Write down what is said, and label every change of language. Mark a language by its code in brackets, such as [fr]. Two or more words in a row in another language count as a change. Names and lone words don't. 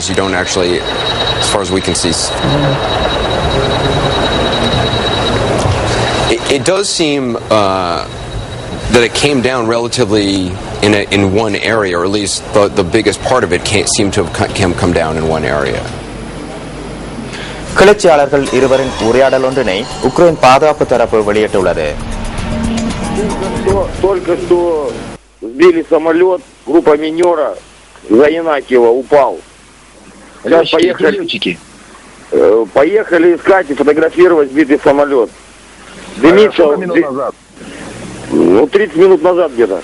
[en] You don't actually, as far as we can see. It does seem that it came down relatively in one area, or at least the biggest part of it seemed to have come down in one area. [ta] கிளர்ச்சியாளர்கள் இருவரின் உரையாடல் ஒன்றினை உக்ரைன் பாதுகாப்பு தரப்பு வெளியிட்டுள்ளது. [ru] Только что сбили самолет, группа минера за Янакиева упал. Сейчас поехали искать и фотографировать сбитый самолет. Дымится. 30 минут назад где-то.